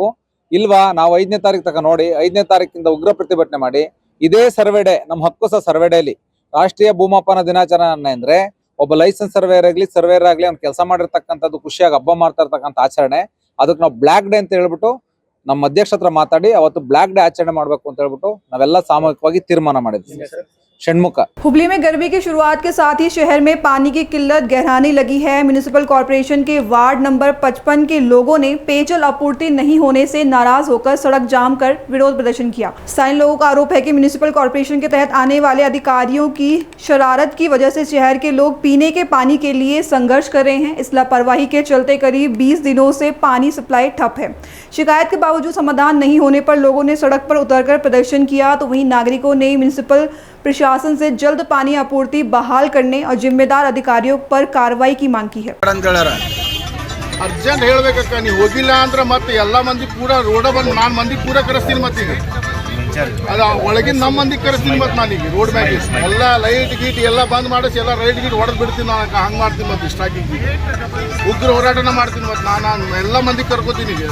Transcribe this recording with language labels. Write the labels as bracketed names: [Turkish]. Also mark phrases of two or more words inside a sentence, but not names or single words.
[Kannada] ಇಲ್ವಾ ನಾವು 5ನೇ ತಾರೀಕು ತನಕ ನೋಡಿ, 5ನೇ ತಾರೀಕಿಂದ ಉಗ್ರ ಪ್ರತಿಭಟನೆ ಮಾಡಿ ಇದೇ [English] survey day, [Kannada] ನಮ್ಮ ಹಕ್ಕು ಸಹ ಸರ್ವೆ ಡೇಲಿ ರಾಷ್ಟ್ರೀಯ ಭೂಮಾಪನ ದಿನಾಚರಣೆ ಅಂದ್ರೆ ಒಬ್ಬ [English] license surveyor [Kannada] ಆಗ್ಲಿ ಅವ್ನು ಕೆಲಸ ಮಾಡಿರ್ತಕ್ಕಂಥದ್ದು ಖುಷಿಯಾಗಿ ಹಬ್ಬ ಮಾಡ್ತಾ ಇರ್ತಕ್ಕಂಥ ಆಚರಣೆ. ಅದಕ್ಕೆ ನಾವು [English] black day [Kannada] ಅಂತ ಹೇಳ್ಬಿಟ್ಟು ನಮ್ಮ ಅಧ್ಯಕ್ಷ ಹತ್ರ ಮಾತಾಡಿ ಅವತ್ತು [English] black day [Kannada] ಆಚರಣೆ ಮಾಡಬೇಕು ಅಂತ ಹೇಳ್ಬಿಟ್ಟು ನಾವೆಲ್ಲ ಸಾಮೂಹಿಕವಾಗಿ ತೀರ್ಮಾನ ಮಾಡಿದ್ವಿ. [Hindi] षणमुख। हुबली में गर्मी की शुरुआत के साथ ही शहर में पानी की किल्लत गहराने लगी है। म्युनिसिपल कॉरपोरेशन के वार्ड नंबर 55 के लोगों ने पेयजल आपूर्ति नहीं होने से नाराज होकर सड़क जाम कर विरोध प्रदर्शन किया। स्थानीय लोगों का आरोप है कि म्युनिसिपल कॉरपोरेशन के तहत आने वाले अधिकारियों की शरारत की वजह से शहर के लोग पीने के पानी के लिए संघर्ष कर रहे हैं। इस लापरवाही के चलते करीब 20 दिनों से पानी सप्लाई ठप है। शिकायत के बावजूद समाधान नहीं होने पर लोगों ने सड़क पर उतरकर प्रदर्शन किया। तो वहीं नागरिकों ने म्युनिसिपल प्रशासन से जल्द पानी आपूर्ति बहाल करने और जिम्मेदार अधिकारियों पर कार्रवाई की मांग की है। [Kannada] अर्जेंट ಹೇಳಬೇಕಕ್ಕ, ನೀವು ಹೋಗಿಲ್ಲ ಅಂದ್ರೆ ಮತ್ತೆ ಎಲ್ಲಾ ಮಂದಿ ಪೂರಾ ರೋಡ ಬಂದು ನಾನು ಮಂದಿ ಪೂರಾ ಕರೆಸ್ತೀನಿ. ಮತ್ತೆ ಈಗ ಅದ ಒಳಗಿನ ನಮ್ಮ ಮಂದಿ ಕರೆಸ್ತೀನಿ. ಮತ್ತೆ ನಾನೀಗ ರೋಡ್ ಮ್ಯಾಗ ಎಲ್ಲ ಲೈಟ್ ಗೀಟ್ ಎಲ್ಲ ಬಂದ್ ಮಾಡಿಸಿ ಎಲ್ಲ ರೈಟ್ ಗೀಟ್ ಹೊಡೆದ್ ಬಿಡ್ತೀನಿ. ನಾನು ಹಂಗೆ ಮಾಡ್ತೀನಿ. ಮತ್ತೆ ಸ್ಟಾಕಿಂಗ್ ಉಗ್ರ ಹೋರಾಟನ ಮಾಡ್ತೀನಿ. ಮತ್ತೆ ನಾನು ಎಲ್ಲ ಮಂದಿ ಕರ್ಕೋತೀನಿ.